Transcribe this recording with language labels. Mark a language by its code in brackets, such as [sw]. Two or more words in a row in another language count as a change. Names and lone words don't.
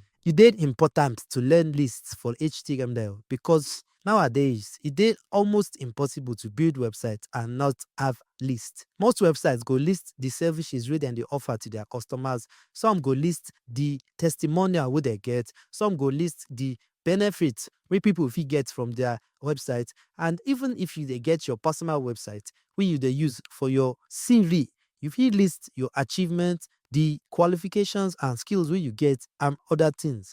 [pcm] it did important to learn lists for HTML because nowadays it did almost impossible to build websites and not have lists. Most websites go list the services wey dem dey offer to their customers. Some go list the testimonial wey they get. Some go list the benefits wey people fit get from their website. And even if you dey get your personal website wey you dey use for your CV, you fit list your achievements, the qualifications and skills wey you get, and other things.